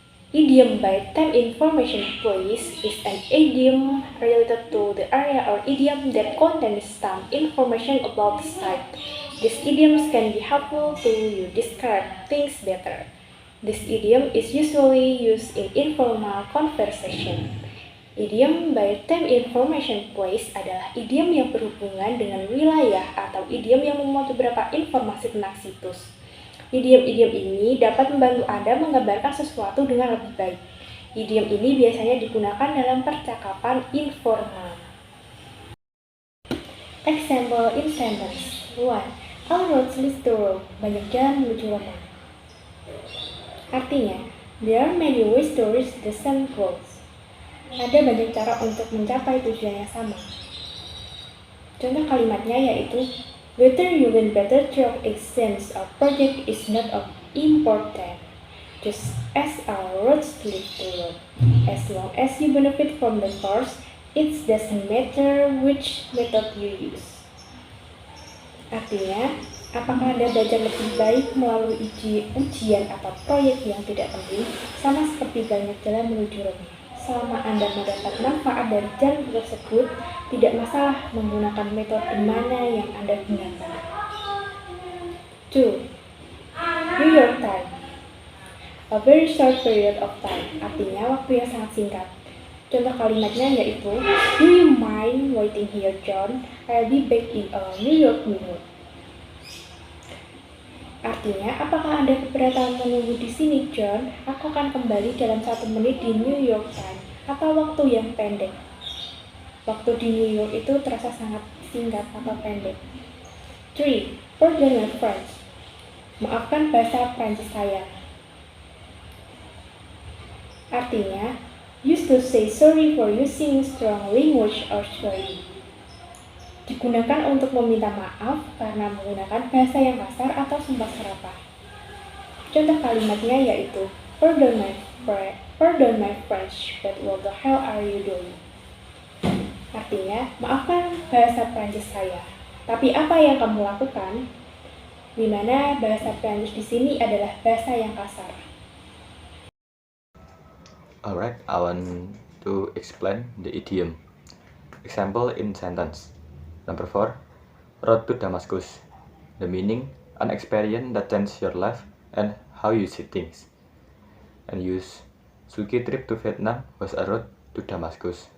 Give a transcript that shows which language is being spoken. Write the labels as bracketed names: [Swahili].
[English] Idiom by time information place is an idiom related to the area or idiom that contains some information about the site. These idioms can be helpful to you describe things better. This idiom is usually used in informal conversation. [Indonesian] Idiom by time information place adalah idiom yang berhubungan dengan wilayah atau idiom yang memuat beberapa informasi tentang situs. Idiom-idiom ini dapat membantu Anda menggambarkan sesuatu dengan lebih baik. Idiom ini biasanya digunakan dalam percakapan informal. [English] Example in sentence 1. All roads lead to Rome. [Indonesian] Banyak jalan menuju Roma. Artinya, [English] there are many ways to reach the same goals. [Indonesian] Ada banyak cara untuk mencapai tujuan yang sama. Contoh kalimatnya yaitu [English] whether you win better through exams or project is not of important, just as our roads lead to Rome. As long as you benefit from the course, it doesn't matter which method you use. [Indonesian] Artinya, apakah Anda belajar lebih baik melalui ujian atau proyek yang tidak penting, sama seperti banyak jalan menuju Rome. Selama Anda mendapat manfaat dari jalan tersebut, tidak masalah menggunakan metode mana yang Anda gunakan. [English] 2. New York time. A very short period of time, [Indonesian] artinya waktu yang sangat singkat. Contoh kalimatnya yaitu, [English] do you mind waiting here, John? I'll be back in a New York minute. [Indonesian] Artinya, apakah Anda keberatan menunggu di sini, John? Aku akan kembali dalam 1 menit di New York time, atau waktu yang pendek. Waktu di New York itu terasa sangat singkat atau pendek. 3. [English] Pardon my French. [Indonesian] Maafkan bahasa Prancis saya. Artinya, [English] used to say sorry for using strong language or swearing. [Indonesian] Digunakan untuk meminta maaf karena menggunakan bahasa yang kasar atau sumpah serapah. Contoh kalimatnya yaitu, [English] Pardon my French, but what the hell are you doing? [Indonesian] Artinya, maafkan bahasa Prancis saya, tapi apa yang kamu lakukan? Di mana bahasa Prancis di sini adalah bahasa yang kasar. [English] Alright, I want to explain the idiom. Example in sentence. Number 4. Road to Damascus. The meaning, an experience that changes your life and how you see things. And use, Suki trip to Vietnam was a road to Damascus.